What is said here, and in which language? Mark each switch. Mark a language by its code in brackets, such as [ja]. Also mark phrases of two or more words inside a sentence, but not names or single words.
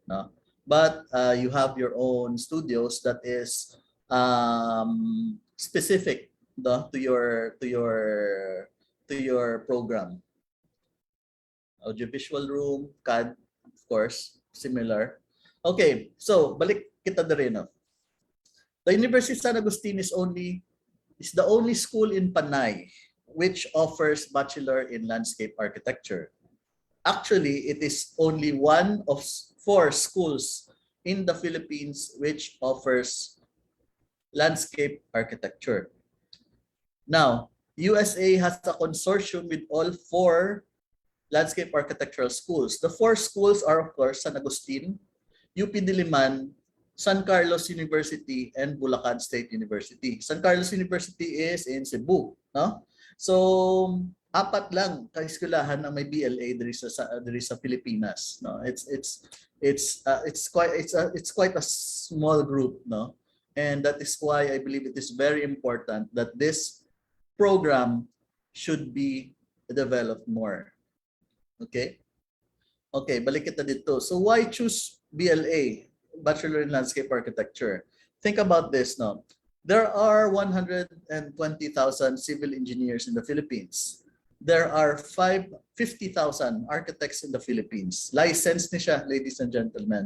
[en] No, but you have your own studios that is specific, no, to your program. Audiovisual room, CAD, of course, similar. [hil] Okay, so balik kita na rin. No? [en] The University of San Agustin is the only school in Panay which offers Bachelor in Landscape Architecture. Actually, it is only one of 4 schools in the Philippines which offers landscape architecture. Now, USA has a consortium with all 4 landscape architectural schools. The 4 schools are, of course, San Agustin, UP Diliman, San Carlos University, and Bulacan State University. San Carlos University is in Cebu. No? [hil] So, 4 lang kaeskulahan ang may BLA diri sa Pilipinas. No? [en] It's quite a small group. No? And that is why I believe it is very important that this program should be developed more. [hil] Okay? Okay, balik kita dito. [en] So why choose BLA, Bachelor in Landscape Architecture? Think about this, no? There are 120,000 civil engineers in the Philippines. There are 50,000 architects in the Philippines. [hil] Licensed ni siya, [en] ladies and gentlemen.